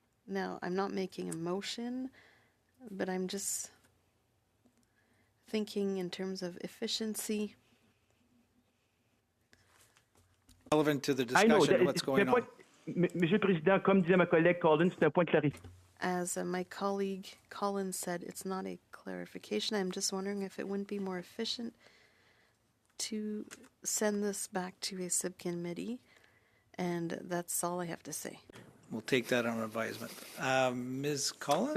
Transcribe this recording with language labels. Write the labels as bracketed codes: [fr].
[en] Now, I'm not making a motion, but I'm just thinking in terms of efficiency. Relevant to the discussion of what's going on. [fr] Monsieur le Président, comme disait ma collègue Collins, c'est un point de clarification. [en] As my colleague Collins said, it's not a clarification. I'm just wondering if it wouldn't be more efficient to send this back to a subcommittee, and that's all I have to say. We'll take that on advisement. Ms. Collins?